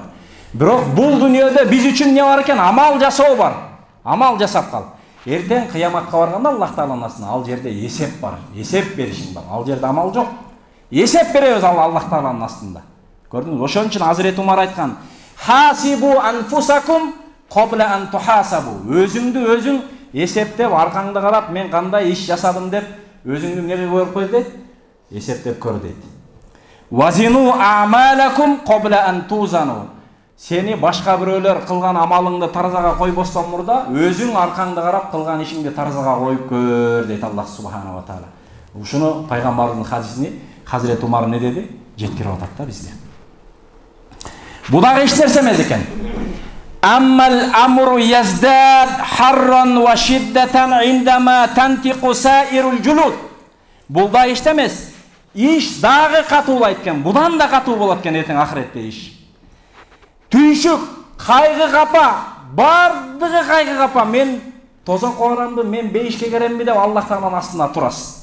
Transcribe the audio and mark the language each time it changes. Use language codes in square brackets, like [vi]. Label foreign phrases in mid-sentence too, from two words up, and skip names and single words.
[ky] Бирок бул дүйнөдө биз үчүн не бар экен? Амал жасоо бар. Амал жасап кал. Эртең кыяматка барганда Аллах Тааланын астына ал жерде эсеп бар, эсеп беришиң бар. Ал жерде амал жок. Эсеп беребиз Аллах Тааланын астында. Көрдүңүз? Ошон үчүн Азирет Умар айткан: [ar] "حاسبوا أنفسكم قبل أن تحاسبوا." [ky] Өзүңдү өзүң эсептеп, аркаңды карап, мен кандай иш жасадым деп өзүңдү эмнеге көрүп кой дейт? Эсептеп көр дейт. [ar] زنوا أعمالكم قبل أن توزنوا. [ky] Сени башка бирөөлөр кылган амалыңды таразага койбостон мурда өзүң аркаңды карап кылган ишиңди таразага коюп көр дейт [ar] الله سبحانه وتعالى. [ky] Ушуну пайгамбардын хадисини Хазирет Умар не деди? Жеткирип атат да бизге. Бу дагы эч нерсе эмес экен. [ar] أما الأمر يزداد حرا وشدة عندما تنطق سائر الجلود. [ky] Бул да эч эмес. Иш дагы катуулайт экен. Будан да катуу болот экен эртең ахиретте иш. Түйшүк, кайгы капа, бардыгы кайгы капа. Мен тозокко барамбы, мен бейишке керемби деп Аллах Тааланын астына турасыз.